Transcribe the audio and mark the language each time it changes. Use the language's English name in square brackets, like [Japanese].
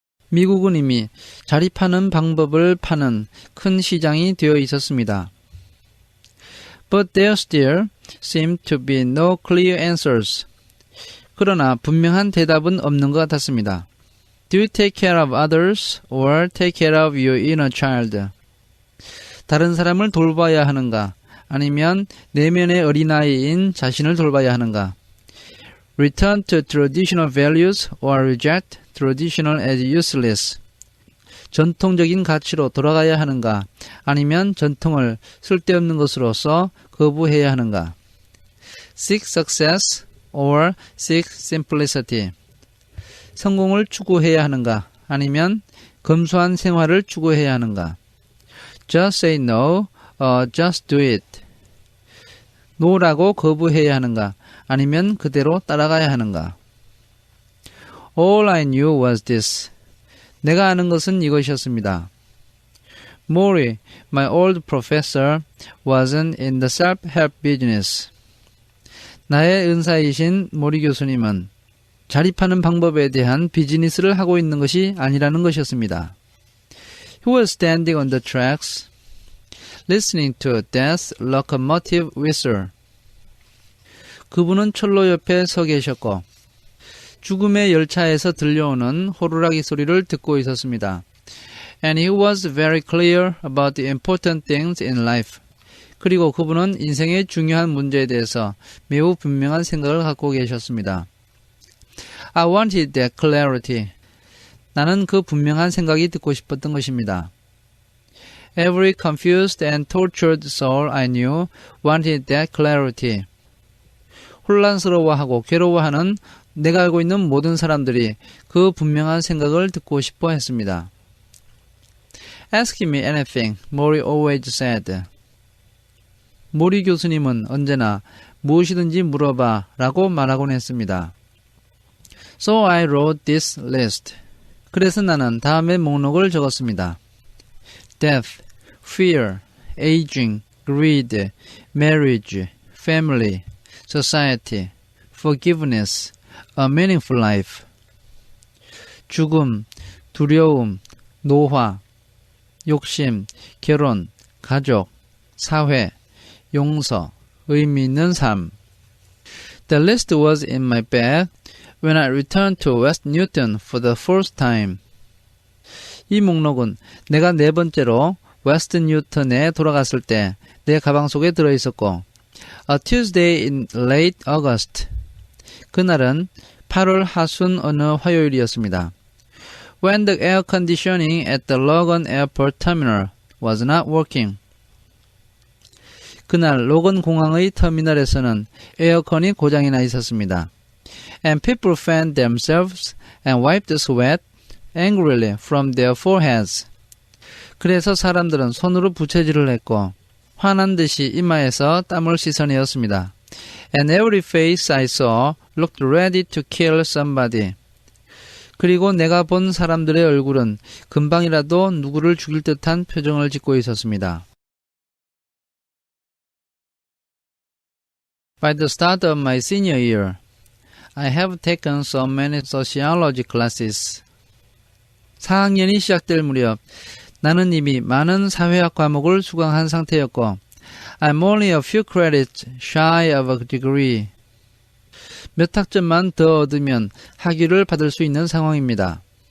[Korean] 미국은 이미 자립하는 방법을 파는 큰 시장이 되어 있었습니다. [English] But there still seemed to be no clear answers. [Korean] 그러나 분명한 대답은 없는 것 같았습니다. [English] Do you take care of others or take care of your inner child? [Korean] 다른 사람을 돌봐야 하는가? 아니면 내면의 어린아이인 자신을 돌봐야 하는가? [English] Return to traditional values or reject traditional as useless. [Korean] 전통적인 가치로 돌아가야 하는가? 아니면 전통을 쓸데없는 것으로서 거부해야 하는가? [English] Seek success or seek simplicity. [Korean] 성공을 추구해야 하는가? 아니면 검소한 생활을 추구해야 하는가? [English] Just say no or just do it. [Korean] 노라고 거부해야 하는가? 아니면 그대로 따라가야 하는가? [English] All I knew was this. [Korean] 내가 아는 것은 이것이었습니다. [English] Mori, my old professor, wasn't in the self-help business. [Korean] 나의 은사이신 모리 교수님은 자립하는 방법에 대한 비즈니스를 하고 있는 것이 아니라는 것이었습니다. [English] He was standing on the tracks, listening to death's locomotive whistle. [Korean] 그분은 철로 옆에 서 계셨고 죽음의 열차에서 들려오는 호루라기 소리를 듣고 있었습니다. [English] And he was very clear about the important things in life. [Korean] 그리고 그분은 인생의 중요한 문제에 대해서 매우 분명한 생각을 갖고 계셨습니다. [English] I wanted that clarity. [Korean] 나는 그 분명한 생각이 듣고 싶었던 것입니다. [English] Every confused and tortured soul I knew wanted that clarity. [Korean] 혼란스러워하고 괴로워하는 내가 알고 있는 모든 사람들이 그 분명한 생각을 듣고 싶어 했습니다. [English] Ask me anything, Mori always said. [Korean] 모리 교수님은 언제나 무엇이든지 물어봐 라고 말하곤 했습니다. [English] So I wrote this list. [Korean] 그래서 나는 다음의 목록을 적었습니다. [English] Death, fear, aging, greed, marriage, family, society, forgiveness, a meaningful life. [Korean] 죽음, 두려움, 노화, 욕심, 결혼, 가족, 사회, 용서, 의미 있는 삶. [English] The list was in my bag when I returned to West Newton for the first time. [Korean] 이 목록은 내가 네 번째로 웨스트 뉴턴에 돌아갔을 때 내 가방 속에 들어있었고 [English] A Tuesday in late August. [Korean] 그날은 8월 하순 어느 화요일이었습니다. [English] When the air conditioning at the Logan Airport Terminal was not working. [Korean] 그날 로건 공항의 터미널에서는 에어컨이 고장이 나 있었습니다. [English] And people fanned themselves and wiped the sweat angrily from their foreheads. [Korean] 그래서 사람들은 손으로 부채질을 했고 화난 듯이 이마에서 땀을 씻어내었습니다. [English] And every face I saw looked ready to kill somebody. [Korean] 그리고 내가 본 사람들의 얼굴은 금방이라도 누구를 죽일 듯한 표정을 짓고 있었습니다. [English] By the start of my senior year, I have taken so many sociology classes. [Korean] 4학년이 시작될 무렵 나는 이미 많은 사회학 과목을 수강한 상태였고 [English] I'm only a few credits shy of a degree. [Korean] 몇 학점만 더 얻으면 학위를 받을 수 있는 상황입니다.